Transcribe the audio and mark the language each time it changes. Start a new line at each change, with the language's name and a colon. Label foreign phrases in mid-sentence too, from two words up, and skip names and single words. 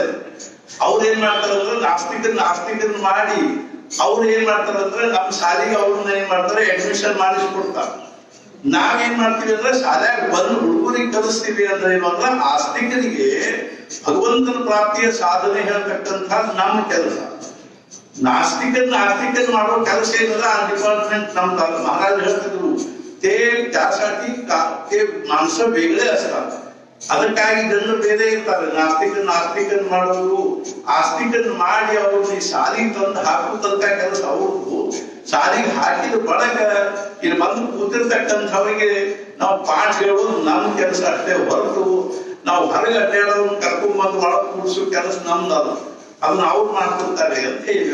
Kannada: ಅವ್ರು ಏನ್ ಮಾಡ್ತಾರ ಅಂದ್ರೆ ನಾಸ್ತಿಕರನ್ನ ಮಾಡಿ ಅವ್ರು ಏನ್ ಮಾಡ್ತಾರ ಅಂದ್ರೆ ನಮ್ಮ ಶಾಲೆಗೆ ಅವ್ರನ್ನ ಏನ್ ಮಾಡ್ತಾರೆ ಅಡ್ಮಿಷನ್ ಮಾಡಿಸ್ಕೊಡ್ತಾರೆ. ನಾವೇನ್ ಮಾಡ್ತೀವಿ ಅಂದ್ರೆ ಶಾಲೆಯಾಗ ಬಂದು ಹುಡುಗರಿಗೆ ಕಲಿಸ್ತೀವಿ ಅಂದ್ರೆ ಏನು ಅಂದ್ರೆ ಆಸ್ತಿಕರಿಗೆ ಭಗವಂತನ ಪ್ರಾಪ್ತಿಯ ಸಾಧನೆ ಹೇಳ್ತಕ್ಕಂಥ ನಮ್ಮ ಕೆಲಸ. ನಾಸ್ತಿಕನ್ ಮಾಡೋ ಕೆಲಸ ಏನಲ್ಲ ಆ ಡಿಪಾರ್ಟ್ಮೆಂಟ್ ನಮ್ದು. ಮಹಾರಾಜ್ ಹೇಳ್ತಿದ್ರು
Marathi: त्यासाठी ते माणसं वेगळे असतात,
Kannada: ಅದಕ್ಕಾಗಿ ಜನರು ಬೇರೆ ಇರ್ತಾರೆ. ನಾಸ್ತಿಕನ್ ಮಾಡೋರು ಆಸ್ತಿಕನ್ ಮಾಡಿ ಅವ್ರನ್ನ ಈ ಶಾಲೆಗೆ ತಂದು ಹಾಕುವಂತ ಕೆಲಸ ಅವ್ರದ್ದು. ಶಾಲೆಗೆ ಹಾಕಿದ ಬಳಗ ಇಲ್ಲಿ ಬಂದು ಕೂತಿರ್ತಕ್ಕಂಥವ್ರಿಗೆ ನಾವು ಪಾಠ ಹೇಳೋದು ನಮ್ಮ ಕೆಲಸ ಅಷ್ಟೇ ಹೊರತು ನಾವು ಹೊರಗೆ ಅಡ್ಡಾಡೋದನ್ನ ಕರ್ಕೊಂಡ್ಬಂದು ಒಳಗೆ ಕೂಡಿಸೋ ಕೆಲಸ ನಮ್ದಲ್ಲ, ಅದನ್ನ ಅವ್ರು ಮಾಡ್ಕೊಡ್ತಾರೆ ಅಂತ ಹೇಳಿ.